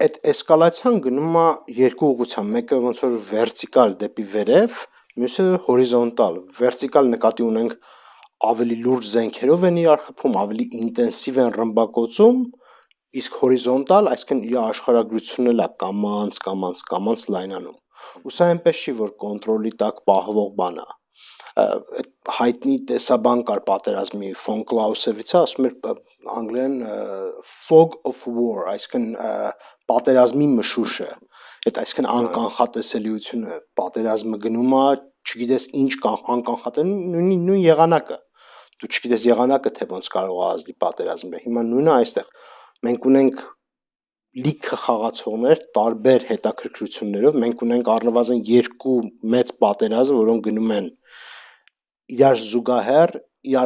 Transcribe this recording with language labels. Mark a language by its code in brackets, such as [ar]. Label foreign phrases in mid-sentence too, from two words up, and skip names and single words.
[hy] Այդ էսկալացիան գնում է երկու ուղղությամբ, մեկը ոնց որ վերտիկալ դեպի վերև, մյուսը հորիզոնտալ։ Վերտիկալ նկատի ունենք ավելի լուրջ զենքերով են իրար խփում, ավելի ինտենսիվ են ռմբակոծում, իսկ հորիզոնտալ, այսինքն իր աշխարհագրությունն էլ է կամած լայնանում։ Ու սա այնպես չի, որ կոնտրոլի տակ պահվող բան է։ Հայտնի տեսաբան կար պատերազմի ֆոն Կլաուսևիցը, ասում էր անգլերեն [en] fog of war, [hy] այսինքն պատերազմի մշուշը։ Այդ այսինքն անկանխատեսելիությունը, պատերազմը գնում է, չգիտես ինչ անկանխատեսել, նույն եղանակը։ Դու չգիտես եղանակը թե ոնց կարող է ազդի պատերազմը։ Հիմա նույնը այստեղ մենք ունենք լիքը խաղացողներ տարբեր հետաքրքրություններով, մենք ունենք առնվազն երկու մեծ պատերազմ, որոնք գնում են իրար զուգահեռ, իրար